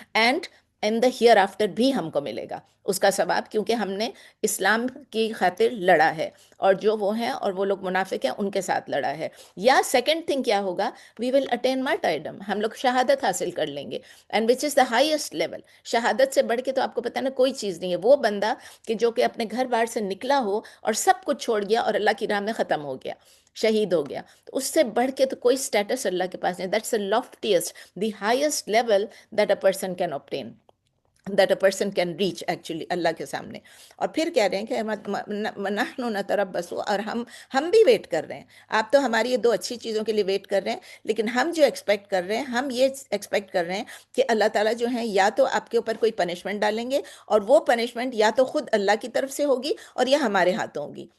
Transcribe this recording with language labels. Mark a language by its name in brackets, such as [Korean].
[English] and in the hereafter [Urdu] بھی ہم کو ملے گا اس کا ثواب، کیونکہ ہم نے اسلام کی خاطر لڑا ہے، اور جو وہ ہیں اور وہ لوگ منافق ہیں ان کے ساتھ لڑا ہے۔ یا سیکنڈ تھنگ کیا ہوگا، [English] we will attain martyrdom، [Urdu] ہم لوگ شہادت حاصل کر لیں گے، [English] and which is the highest level، [Urdu] شہادت سے بڑھ کے تو آپ کو پتہ نا کوئی چیز نہیں ہے۔ وہ بندہ کہ جو کہ اپنے گھر بار سے نکلا ہو اور سب کچھ چھوڑ گیا اور اللہ کی راہ میں ختم ہو گیا، شہید ہو گیا، تو اس سے بڑھ کے تو کوئی سٹیٹس اللہ کے پاس نہیں۔ That's [English] the loftiest، the highest level that a person can obtain۔ that a person can reach actually [Urdu] اللہ کے سامنے. اور پھر کہہ رہے ہیں کہ [Arabic] نحن نتربص، [Urdu] اور ہم بھی ویٹ کر رہے ہیں. آپ تو ہماری یہ دو اچھی چیزوں کے لیے ویٹ کر رہے ہیں، لیکن ہم جو ایکسپیکٹ کر رہے ہیں، ہم یہ ایکسپیکٹ کر رہے ہیں کہ اللہ تعالیٰ جو ہیں یا تو آپ کے اوپر کوئی پنشمنٹ ڈالیں گے، اور وہ پنشمنٹ یا تو خود اللہ کی طرف سے ہوگی اور یا ہمارے ہاتھوں ہوگی.